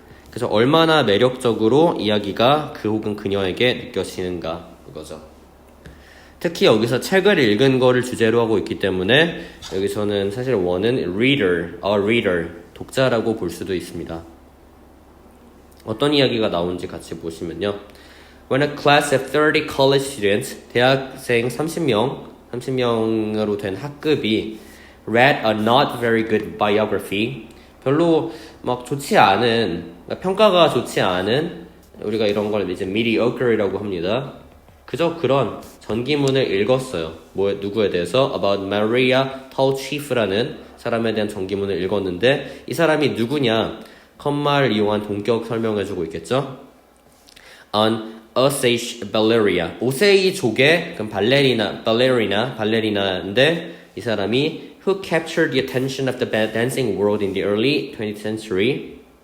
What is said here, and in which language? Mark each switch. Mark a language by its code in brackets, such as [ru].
[ko] 그래서 얼마나 매력적으로 이야기가 그 혹은 그녀에게 느껴지는가 이거죠. 특히 여기서 책을 읽은 거를 주제로 하고 있기 때문에 여기서는 사실 원은 reader, a reader, 독자라고 볼 수도 있습니다. 어떤 이야기가 나오는지 같이 보시면요. [en] When a class of 30 college students, [ko] 대학생 30명으로 된 학급이 [en] read a not very good biography. [ko] 별로 막 좋지 않은, 평가가 좋지 않은, 우리가 이런 걸 이제 mediocre이라고 합니다. 그저 그런 전기문을 읽었어요. 누구에 대해서? About Maria Tolchief라는 사람에 대한 전기문을 읽었는데 이 사람이 누구냐? 컴마를 이용한 동격 설명해주고 있겠죠? [en] On Osage Balleria. [ko] 오세이족의 그럼 발레리나인데 이 사람이 [en] who captured the attention of the dancing world in the early 20th century.